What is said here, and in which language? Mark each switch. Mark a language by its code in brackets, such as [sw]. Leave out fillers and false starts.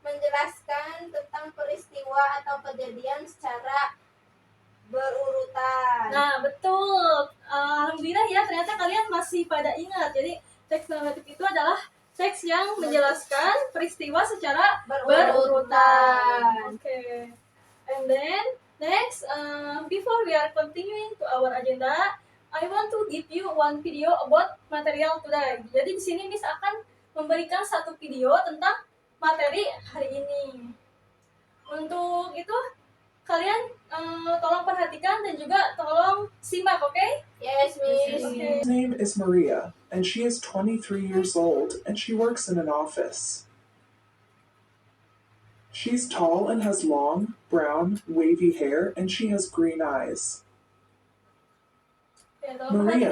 [id] menjelaskan tentang peristiwa atau kejadian secara berurutan. Nah, betul. Alhamdulillah ya, ternyata kalian masih pada ingat. Jadi, teks naratif itu adalah teks yang menjelaskan peristiwa secara berurutan. Oke. [en] And then, next, before we are continuing to our agenda, I want to give you one video about material today. [id] Jadi di sini Miss akan memberikan satu video tentang materi hari ini. Untuk itu kalian tolong perhatikan dan juga tolong simak, oke? [en] Yes, Miss. Okay. Her name is Maria, and she is 23 years old, and she works in an office. She's tall and has long, brown, wavy hair, and she has green eyes. [id] Oke, tolong Maria